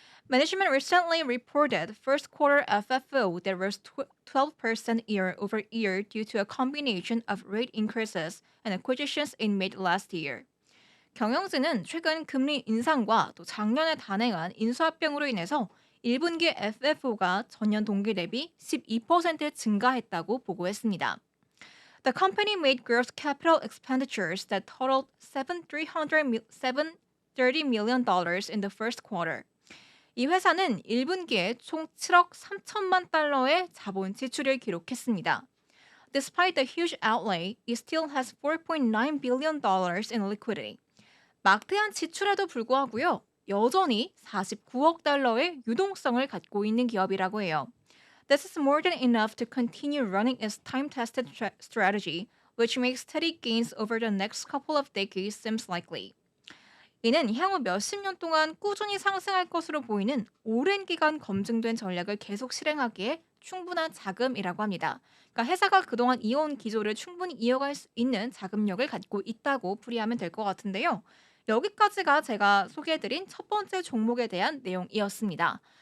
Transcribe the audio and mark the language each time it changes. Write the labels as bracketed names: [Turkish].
[English] Management recently reported first quarter FFO that rose 12% year over year due to a combination of rate increases and acquisitions in mid last year. [Korean] 경영진은 최근 금리 인상과 또 작년에 단행한 인수합병으로 인해서 1분기 FFO가 전년 동기 대비 12% 증가했다고 보고했습니다. [English] The company made gross capital expenditures that totaled $730 million in the first quarter. [Korean] 이 회사는 1분기에 총 7억 3천만 달러의 자본 지출을 기록했습니다. [English] Despite the huge outlay, it still has $4.9 billion in liquidity. [Korean] 막대한 지출에도 불구하고요. 여전히 49억 달러의 유동성을 갖고 있는 기업이라고 해요. [English] This is more than enough to continue running its time-tested strategy, which makes steady gains over the next couple of decades seems likely. [Korean] 이는 향후 몇십 년 동안 꾸준히 상승할 것으로 보이는 오랜 기간 검증된 전략을 계속 실행하기에 충분한 자금이라고 합니다. 그러니까 회사가 그동안 이어온 기조를 충분히 이어갈 수 있는 자금력을 갖고 있다고 풀이하면 될 것 같은데요. 여기까지가 제가 소개해드린 첫 번째 종목에 대한 내용이었습니다.